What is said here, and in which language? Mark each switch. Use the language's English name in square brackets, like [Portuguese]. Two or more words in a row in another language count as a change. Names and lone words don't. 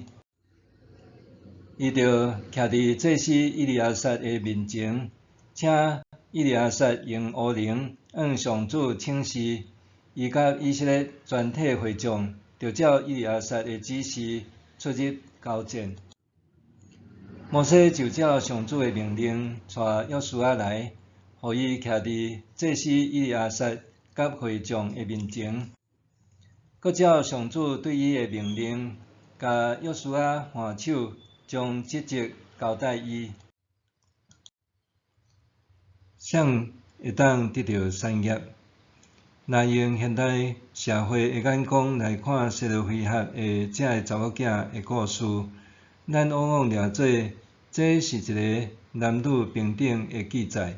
[Min Nan Chinese] 伊着徛伫祭司以利亚撒的面前，请以利亚撒用乌灵向上主请示，伊甲以色列全体会众着照以利亚撒的指示出入交战。摩西就照上主的命令，带约书亚来，互伊徛伫祭司以利亚撒甲会众的面前，佮照上主对伊的命令，甲约书亚换手，将职责交代伊。谁会当得到产业？若用现代社会的眼光来看谢罗菲哈的这个查某囝的故事，咱往往掠做这是一个男女平等的记载。